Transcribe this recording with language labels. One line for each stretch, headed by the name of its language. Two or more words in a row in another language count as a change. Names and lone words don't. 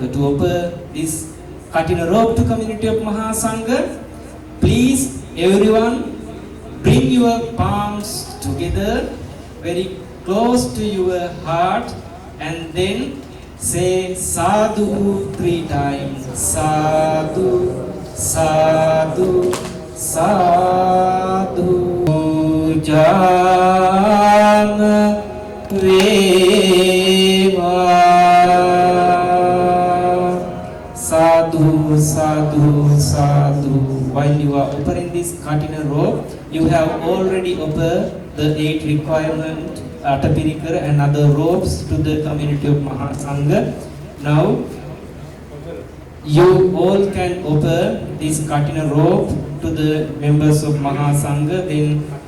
English: To offer this Katina robe to community of Mahasangha, please everyone bring your palms together very close to your heart and then say sadhu 3 times.
Pali: Sadhu, sadhu, sadhu. Jana veva. Sadhu, sadhu, sadhu.
English: While you are offering this Katina robe, you have already offered the 8 requirement Atapirikara and other robes to the community of Mahasangha. Now you all can offer this Katina robe to the members of Mahasangha.